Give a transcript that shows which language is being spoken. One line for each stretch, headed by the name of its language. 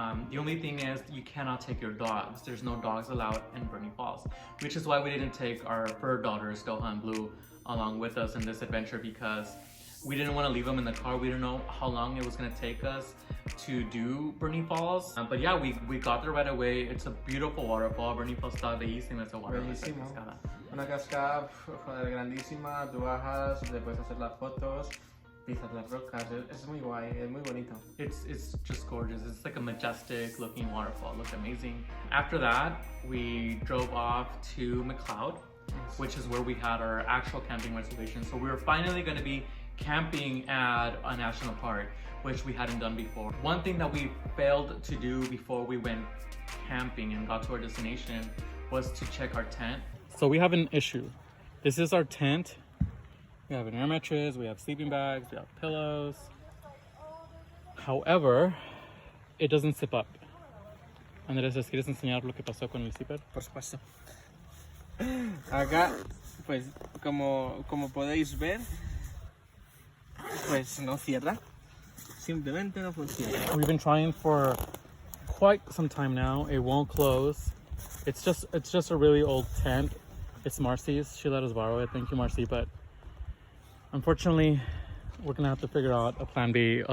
English: The only thing is you cannot take your dogs. There's no dogs allowed in Burney Falls, which is why we didn't take our fur daughters, Doha and Blue, along with us in this adventure, because we didn't want to leave them in the car. We didn't know how long it was going to take us to do Burney Falls. But yeah, we got there right away. It's a beautiful waterfall.
Spanish: Burney Falls está bellísima,
English: it's a waterfall.
Spanish: Bellísimo. Una cascada, joder, grandísima, tú bajas, le puedes hacer las fotos, pisas las rocas, es muy guay, es muy bonito.
English: It's just gorgeous. It's like a majestic looking waterfall. It looked amazing. After that, we drove off to McCloud, which is where we had our actual camping reservation. So we were finally going to be camping at a national park, which we hadn't done before. One thing that we failed to do before we went camping and got to our destination was to check our tent. So we have an issue. This is our tent. We have an air mattress, we have sleeping bags, we have pillows. However, it doesn't zip up.
Spanish: Andrés, ¿les quieres enseñar lo que pasó con el zipper? Por supuesto. Acá, pues, como podéis ver, pues no cierra. Simplemente no funciona.
English: We've been trying for quite some time now. It won't close. It's just a really old tent. It's Marcy's. She let us borrow it. Thank you, Marcy. But unfortunately, we're gonna have to figure out a plan B.